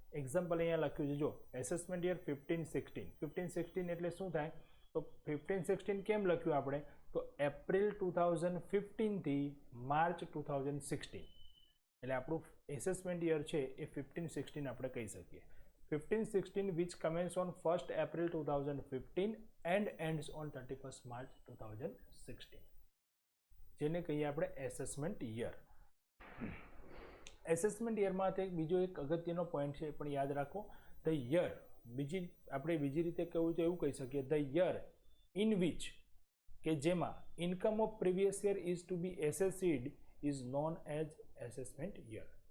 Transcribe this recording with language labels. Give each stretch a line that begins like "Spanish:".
Gujarati: Example અહીંયા લખ્યું છે, જો એસેસમેન્ટ યર 15-16. 15-16 એટલે શું થાય? તો 15-16 કેમ લખ્યું આપણે? તો એપ્રિલ 2015થી માર્ચ 2016, એટલે આપણું એસેસમેન્ટ યર છે એ 15-16 આપણે કહી શકીએ.
English: 15-16 which commence on 1st April 2015 and ends on 31st March 2016,
Gujarati: જેને કહીએ આપણે એસેસમેન્ટ યર. એસેસમેન્ટ યરમાં બીજો એક અગત્યનો પોઈન્ટ છે, પણ યાદ રાખો, ધ યર, આપણે બીજી રીતે કહેવું તો એવું કહી શકીએ,
English: the year in which,
Gujarati: કે જેમાં
English: Income of previous year is to be assessed is known as assessment year.